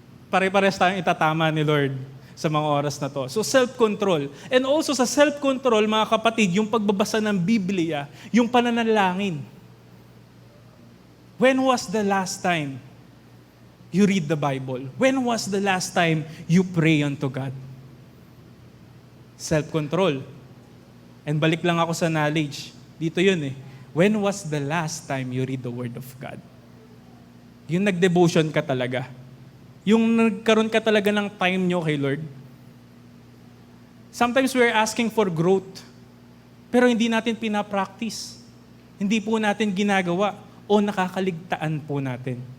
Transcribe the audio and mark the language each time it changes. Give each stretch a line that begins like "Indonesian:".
Filipino: Pare-pares tayong itatama ni Lord sa mga oras na to. So, self-control.
English: And also
Filipino: sa self-control, mga kapatid, yung pagbabasa ng Biblia, yung pananalangin.
English: When was the last time you read the Bible? When was the last time you pray unto God? Self-control. And
Filipino: balik lang ako sa knowledge. Dito yun eh.
English: When was the last time you read the Word of God?
Filipino: Yung nag-devotion ka talaga. Yung nagkaroon ka talaga ng time nyo kay Lord.
English: Sometimes we're asking for growth,
Filipino: pero hindi natin pinapractice. Hindi po natin ginagawa o nakakaligtaan po natin.